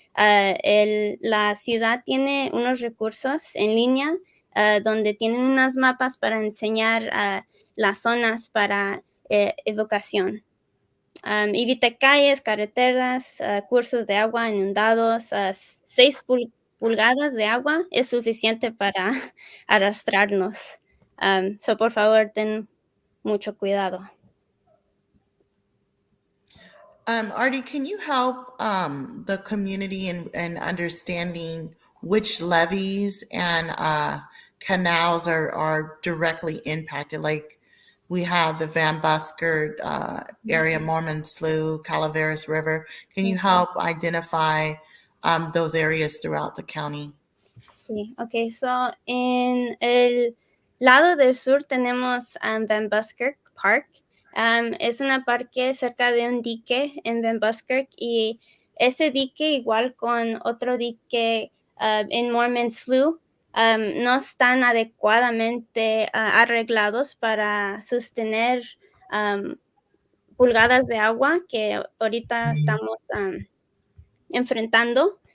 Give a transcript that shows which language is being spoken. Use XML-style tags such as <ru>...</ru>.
<es>La ciudad tiene unos recursos en línea donde tienen unas mapas para enseñar las zonas para educación. Evite calles, carreteras, cursos de agua inundados. 6 pulgadas de agua es suficiente para arrastrarnos. Por favor, ten mucho cuidado.</es> <en>Artie, can you help the community in understanding which levees and canals are directly impacted? Like we have the Van Buskirk area, Mormon Slough, Calaveras River. Can you help identify those areas throughout the county?</en> <es>Sí, ok. So, en el lado del sur tenemos Van Buskirk Park. Es un parque cerca de un dique en Van Buskirk y ese dique, igual con otro dique en Mormon Slough, no están adecuadamente arreglados para sostener pulgadas de agua que ahorita estamos enfrentando.</es>